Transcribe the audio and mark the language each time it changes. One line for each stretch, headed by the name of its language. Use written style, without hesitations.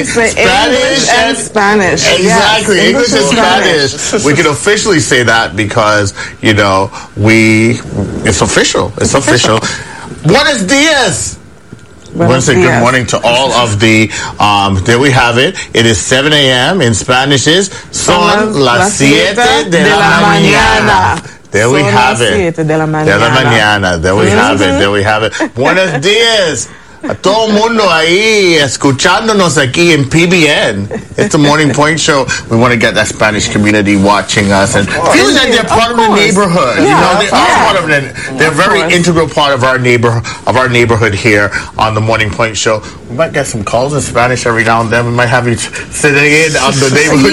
English: English and Spanish. Exactly. English and Spanish. We can officially say that because, you know, it's official.
Spanish: Buenos dias. Buenos dias.
English: Good morning to all of the, there we have it. It is 7 a.m. in Spanish is
Spanish: son las siete de la mañana.
English: There we have it. There we have it.
Spanish: Buenos dias. A todo mundo ahí, escuchándonos aquí en PBN.
English: It's the Morning Point Show. We want to get that Spanish community watching us and feeling that they're part of the neighborhood. Yeah, you know, they are part of it. They're a very integral part of our neighborhood here on the Morning Point Show. We might get some calls in Spanish every now and then. We might have you sitting in on the neighborhood check-in.